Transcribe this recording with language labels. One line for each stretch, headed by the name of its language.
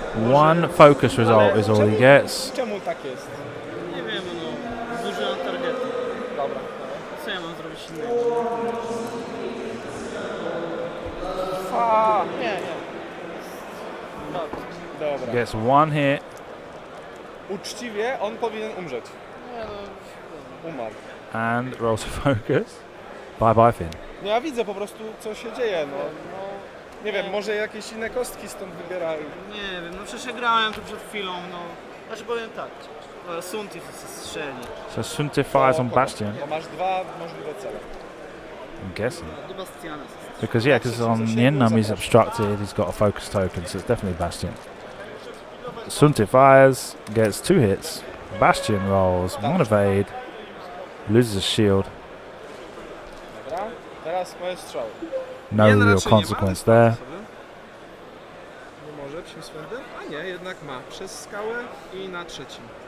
English: One focus result is all he gets.
Polish: Czemu tak jest? Nie wiem, no, zużyłem targetu. Dobra. Co ja mam zrobić innego? Nie. Dobra.
English: Gets one hit.
Polish: Uczciwie on powinien umrzeć. Nie, no. Umarł.
English: And rolls a focus. Bye bye Finn.
Polish: No ja widzę po prostu co się dzieje, no. Nie wiem, może jakieś inne kostki stąd wybierają. Nie wiem, no przecież ja grałem tu przed chwilą, no. Znaczy powiem tak, Sunti strzeli.
English: So Suntir fires on Bastion.
Polish: Bo masz dwa możliwe cele.
English: I'm guessing.
Polish: Do Bastiana.
English: Because on Niennam he's obstructed, he's got a focus token, so it's definitely Bastion. Suntir fires, gets 2 hits. Bastion rolls, 1 evade, loses a shield.
Polish: Dobra, teraz moje strzały.
English: No real consequence there.
Polish: Nie może psim swędem? A nie, jednak ma. Przez skałę i na trzecim.